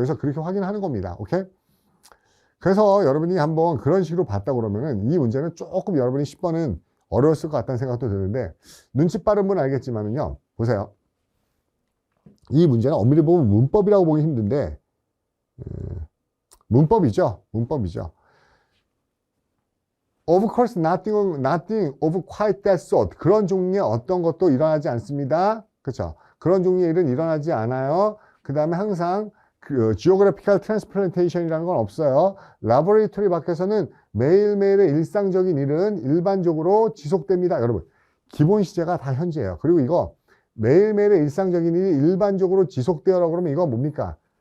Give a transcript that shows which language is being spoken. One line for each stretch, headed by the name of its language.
Korean: 그래서 그렇게 확인하는 겁니다. 오케이? 그래서 여러분이 한번 그런 식으로 봤다 그러면은 이 문제는 조금 여러분이 10번은 어려웠을 것 같다는 생각도 드는데 눈치 빠른 분은 알겠지만은요. 보세요. 이 문제는 엄밀히 보면 문법이라고 보기 힘든데 문법이죠.
English: Of course, nothing of quite that sort.
Korean: 그런 종류의 어떤 것도 일어나지 않습니다. 그렇죠? 그런 종류의 일은 일어나지 않아요. 그 다음에 항상 geographical transplantation이라는 건 없어요. 라보레토리 밖에서는 매일매일의 일상적인 일은 일반적으로 지속됩니다. 여러분, 기본 시제가 다 현재예요. 그리고 이거 매일매일의 일상적인 일이 일반적으로 지속되어라고 그러면 이건 뭡니까?